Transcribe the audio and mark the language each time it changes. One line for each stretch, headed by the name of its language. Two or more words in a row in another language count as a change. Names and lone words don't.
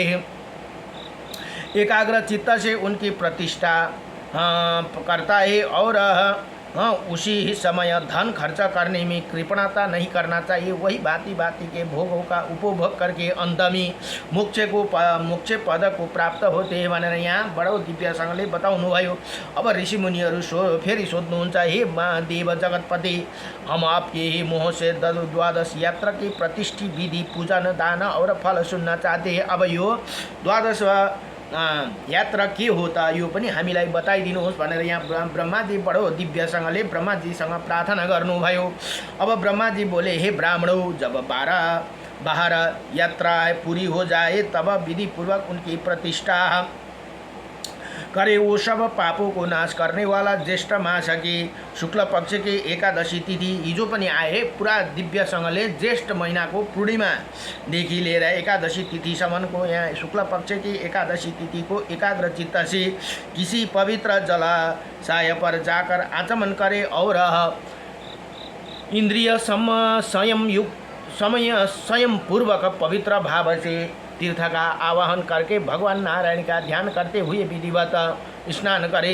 Hindi: एकाग्र चित्त से उनकी प्रतिष्ठा करता है और उसी ही समय धन खर्च करने में कृपणता नहीं करना चाहिए। वही भांति भांति के भोगों का उपभोग करके अंत में मोक्ष पद को प्राप्त होते हैं
Nepali: भनेर यहाँ बडो दिव्यसँगले बताउनुभयो। अब ऋषि मुनिहरू फेरि सोध्नुहुन्छ,
Hindi: हे देव जगतपति, हम आपके ही मोह से 12 यात्रा की प्रतिष्ठित विधि पूजन दान और फल सुन्न चाहते हैं।
Nepali: अब यो 12 यात्रा
Hindi: के होता
Nepali: यो पनि हामीलाई बताइदिनुहोस् भनेर यहाँ ब्रह्माजी बडो दिव्यसँगले ब्रह्माजीसँग प्रार्थना गर्नुभयो।
Hindi: अब ब्रह्माजी बोले, हे ब्राह्मणों, जब 12 यात्रा पूरी हो जाए तब विधि पूर्वक उनकी प्रतिष्ठा करे। वो सब पापों को नाश करने वाला ज्येष्ठ मास की शुक्ल पक्ष की एकादशी तिथि
Nepali: हिजो पनि
Hindi: आए।
Nepali: पूरा दिव्यसँगले ज्येष्ठ महीनाको पूर्णिमादेखि लिएर एकादशी तिथिसम्मको यहाँ
Hindi: शुक्ल पक्ष की एकादशी तिथि को एकाग्र चित्त से किसी पवित्र जलाशय पर जाकर आचमन करे और इंद्रिय संयम पूर्वक पवित्र भाव से तीर्थ का आवाहन करके भगवान नारायण का ध्यान करते हुए विधिवत स्नान करे।